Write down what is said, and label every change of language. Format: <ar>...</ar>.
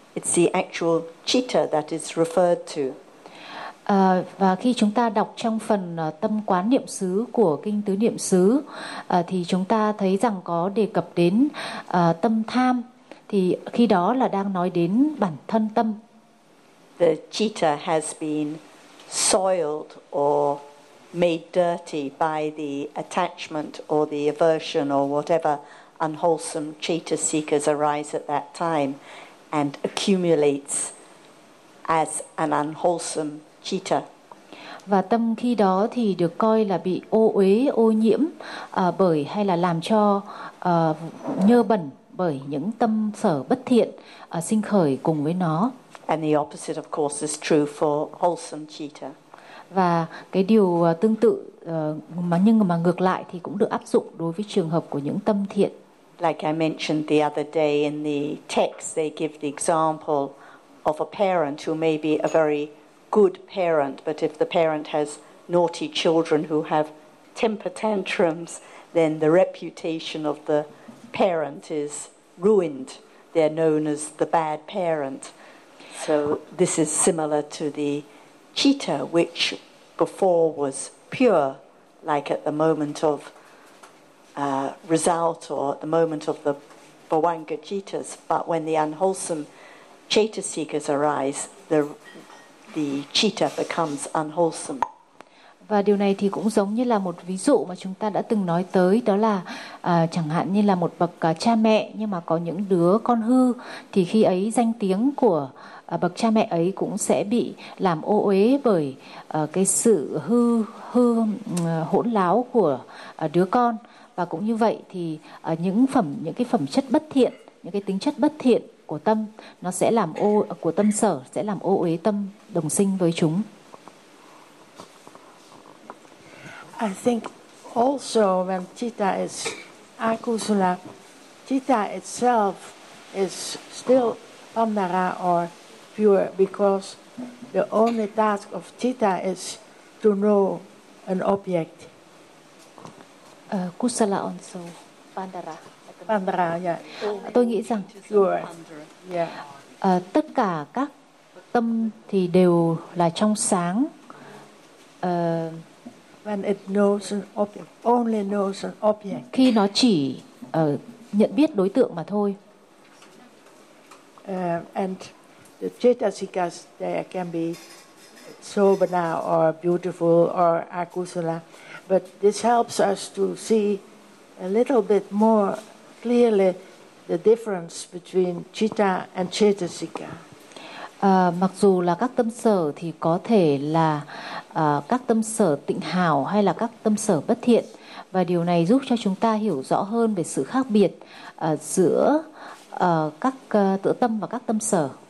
<en>It's the actual citta that is referred to.</en> <vi>Và khi chúng ta đọc trong phần tâm quán niệm xứ của kinh Tứ Niệm Xứ, thì chúng ta thấy rằng có đề cập đến tâm tham, thì khi đó là đang nói đến bản thân tâm.</vi> <en>The citta has been soiled or made dirty by the attachment or the aversion or whatever unwholesome citta seekers arise at that time, and accumulates as an unwholesome citta.</en> <vi>Và tâm khi đó thì được coi là bị ô uế, ô nhiễm bởi hay là làm cho nhơ bẩn bởi những tâm sở bất thiện sinh khởi cùng với nó.</vi> <en>And the opposite of course is true for wholesome citta.</en> <vi>Và cái điều tương tự nhưng mà ngược lại thì cũng được áp dụng đối với trường hợp của những tâm thiện.</vi> <en>Like I mentioned the other day in the text, they give the example of a parent who may be a very good parent, but if the parent has naughty children who have temper tantrums, then the reputation of the parent is ruined. They're known as the bad parent. So this is similar to the citta, which before was pure, like at the moment of result or at the moment of the bhavanga cittas, but when the unwholesome chetasikas arise, the citta becomes unwholesome.</en> <vi>Và điều này thì cũng giống như là một ví dụ mà chúng ta đã từng nói tới, đó là chẳng hạn như là một bậc cha mẹ nhưng mà có những đứa con hư, thì khi ấy danh tiếng của bậc cha mẹ ấy cũng sẽ bị làm ô uế bởi cái sự hư hỗn láo của đứa con. Và cũng như vậy thì những cái phẩm chất bất thiện, những cái tính chất bất thiện của tâm, nó sẽ làm ô của tâm sở, sẽ làm ô uế tâm đồng sinh với chúng.</vi> <en>I think also when citta is akusala, citta itself is still pandara or pure, because the only task of citta is to know an object. Kusala also pandara. Pandara, yeah.</en> <vi>Tôi nghĩ rằng</vi> <en>pure. Yeah.</en> <vi>Tất cả các tâm thì đều là trong sáng.</vi> <en>When it knows an object, only knows an object.</en> <vi>Khi nó chỉ nhận biết đối tượng mà thôi.</vi> <en>And the chetasikas, they can be sobana or beautiful or akusala, but this helps us to see a little bit more clearly the difference between citta and chetasika.</en> <vi>Mặc dù là các tâm sở thì có thể là các tâm sở tịnh hào hay là các tâm sở bất thiện, và điều này giúp cho chúng ta hiểu rõ hơn về sự khác biệt giữa các tự tâm và các tâm sở.</vi>